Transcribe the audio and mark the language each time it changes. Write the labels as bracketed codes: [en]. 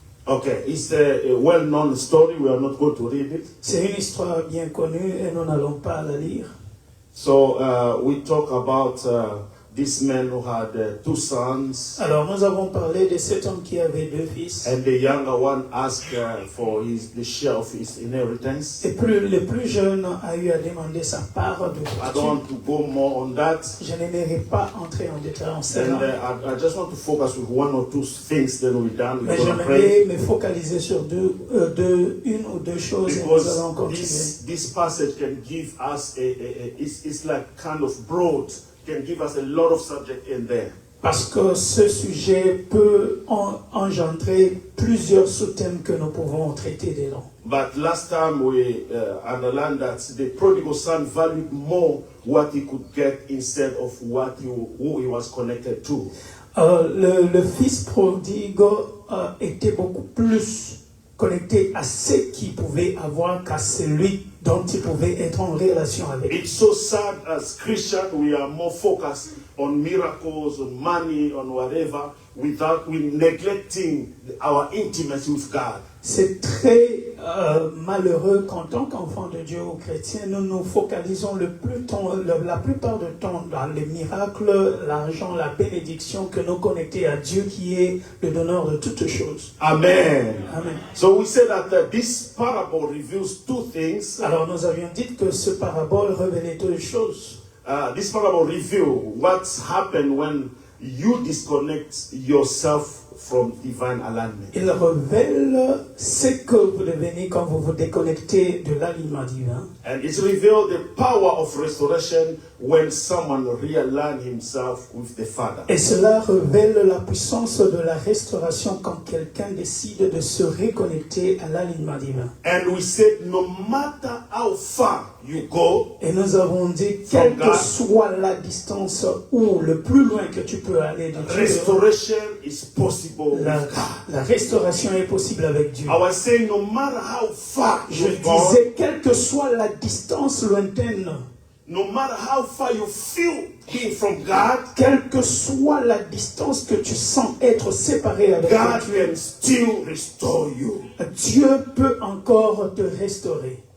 [en] Okay, it's a well-known story. We are not going to read it. [fr] C'est une histoire bien connue et nous n'allons pas la lire. [en] So we talk about this man who had two sons, [fr] Alors nous avons parlé de cet homme qui avait deux fils. [en] and the younger one asked for the share of his inheritance. [fr] Et le plus jeune a eu à demander sa part de [en] I don't [fr] fortune. [en] want to go more on that. [fr] Je n'aimerais pas entrer en détail en [en] And [fr] cela. [en] I just want to focus with one or two things, then we're done. We're [fr] Mais [en] going to pray. [fr] j'aimerais me focaliser sur une ou deux choses et nous allons [en] Because [fr] continuer. [en] this passage can give us it's like kind of broad, can give us a lot of subject in there. [fr] Parce que ce sujet peut engendrer plusieurs sous-thèmes que nous pouvons traiter dedans. [en] But last time we underlined that the prodigal son valued more what he could get instead of who he was connected to. [fr] Le fils prodigue était beaucoup plus connecté à ce qu'il pouvait avoir qu'à celui dont il pouvait être en relation avec. [en] It's so sad as Christians we are more focused on miracles, on money, on whatever, without neglecting our intimacy with God. [fr] C'est très malheureux qu'en tant qu'enfants de Dieu ou chrétiens, nous nous focalisons la plupart du temps dans les miracles, l'argent, la bénédiction, que nous connecter à Dieu qui est le donneur de toutes choses. [en] Amen. Amen. So we said that this parable reveals two things. [fr] Alors nous avions dit que ce parabole révélait deux choses. [en] This parable reveals what's happened when you disconnect yourself from divine alignment. [fr] Il révèle ce que vous devenez quand vous vous déconnectez de l'alignement divin. [en] And it reveals the power of restoration when someone realigns himself with the Father. [fr] Et cela révèle la puissance de la restauration quand quelqu'un décide de se reconnecter à l'alignement divin. [en] And we said no matter how far you go, [fr] Et nous avons dit, quelle que soit la distance ou le plus loin que tu peux aller de Dieu, [en] restoration is possible with God. [fr] la restauration est possible avec Dieu. [en] I was saying no matter how far [fr] Je [en] you go, [fr] disais, quelle que soit la distance lointaine, [en] no matter how far you feel being from God, [fr] quelle que soit la distance que tu sens être séparé avec [en] God [fr] Dieu, [en] can still restore you. [fr] Dieu peut encore te restaurer.